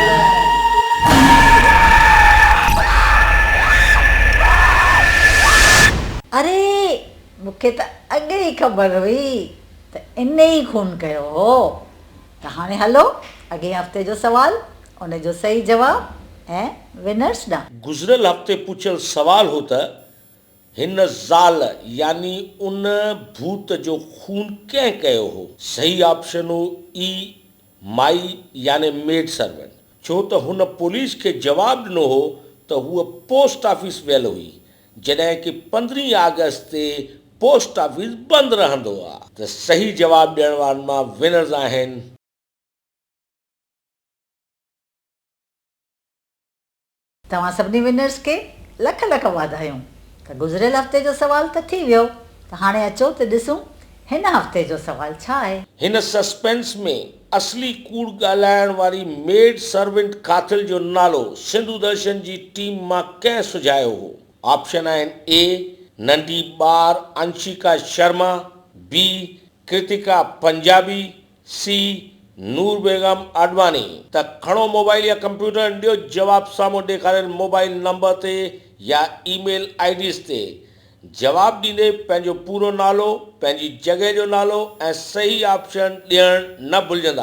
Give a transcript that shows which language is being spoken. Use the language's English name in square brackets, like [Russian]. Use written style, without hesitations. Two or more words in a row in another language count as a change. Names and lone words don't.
[Sindhi] अरे मूंखे त अॻे ई ख़बर हुई त इन ई खून कयो हो। त हाणे हलो अॻे हफ़्ते जो सवाल, उन जो सही जवाबु ऐं विनर्स ॾांहुं। गुज़िरियल हफ़्ते पुछियल सवाल हो त हिन ज़ाल यानी उन भूत जो खून कंहिं कयो हो। सही ऑप्शन हो ई, माई यानी [English] maid servant. [Sindhi] छो त हुन पुलिस खे जवाबु ॾिनो हो त हूअ [English] post office [Sindhi] वियल हुई, जॾहिं कि 15 अगस्त ते [English] post office [Sindhi] बंदि रहंदो आहे। त सही जवाबु ॾियण वारनि मां विनर्स आहिनि तव्हां सभिनी विनर्स खे लख लख वाधायूं। त गुज़िरियल हफ़्ते जो सवाल त थी वियो, त हाणे अचो त ॾिसूं हिन हफ़्ते जो सवाल छा आहे। हिन सस्पेंस में असली कूड़ ॻाल्हाइण वारी [English] maid servant [Sindhi] कातिल जो नालो सिंधु दर्शन जी टीम मां कंहिं सुझायो हो? ऑप्शन आहिनि ए नंढी ॿार अंशिका शर्मा, बी कृतिका पंजाबी, सी नूर बेगम अडवानी। त खणो मोबाइल या कंप्यूटर, ॾियो जवाब साम्हूं ॾेखारियल [English] mobile number [Sindhi] ते या [English] email IDs [Sindhi] ते। जवाब ॾींदे पंहिंजो पूरो नालो, पंहिंजी जॻह जो नालो ऐं सही ऑप्शन ॾियणु न भुलिजंदा।